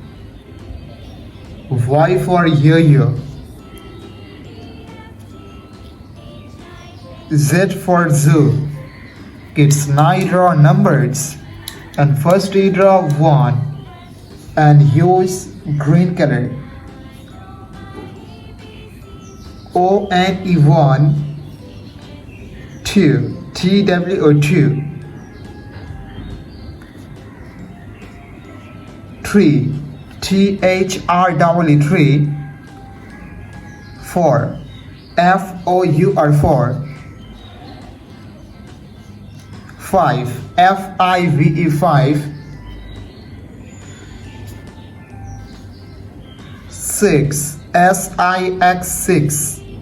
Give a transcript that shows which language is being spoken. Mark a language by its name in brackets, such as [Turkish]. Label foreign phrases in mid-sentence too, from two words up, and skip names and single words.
[English] Y for yo-yo. Z for zoo. Kids, now you draw numbers. And first you draw 1 and use green color. O N E 1, 2, T W O 2, 3, T H R W 3, 4, F O U R 4, 5, F I V E 5, 6, S I X 6,